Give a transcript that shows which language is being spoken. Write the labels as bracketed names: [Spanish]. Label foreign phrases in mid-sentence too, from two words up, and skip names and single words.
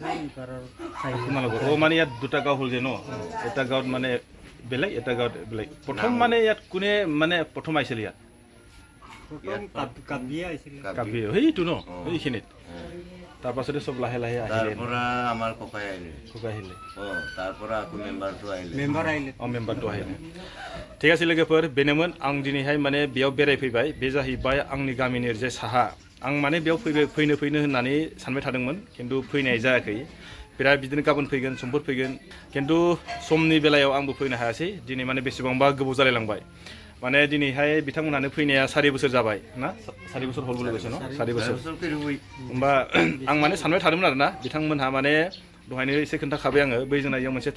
[Assamese] আপোনালোকৰ মানে ইয়াত দুটা গাঁও হ'ল যে ন এটা গাঁৱত মানে বেলেগ এটা গাঁৱত বেলেগ প্ৰথম মানে ইয়াত কোনে মানে প্ৰথম আহিছিল ইয়াত কাবি সেইটো ন এইখিনিত তাৰপাছতে চব লাহে লাহে আহিলে আমাৰ ককাই আহিলে তাৰপৰা আকৌ মেম্বাৰটো আহিলে ঠিক আছে [Bodo] लोगोफोर बेनोमोन आं दिनैहाय माने बेयाव बेरायफैबाय बे जाहैबाय आंनि गामिनि ओरैजाय साहा आं माने बेयाव फैनो होननानै सानबाय थादोंमोन खिन्थु फैनाय जायाखै बिराद बिदिनो गाबोन फैगोन समफोर फैगोन खिन्थु समनि बेलायाव आंबो फैनो हायासै दिनै माने बेसेबांबा गोबाव जालायलांबाय माने दिनैहाय बिथांमोनहानो फैनाया 4 बोसोर जाबाय ना 4 बोसोर हल बोलगोसो न 4 बोसोर होमबा आं माने सानबाय थादोंमोन आरोना बिथांमोनहा माने दहायनो एसे खोन्थाखाबाय आङो बै जोंना इयाव मोनसे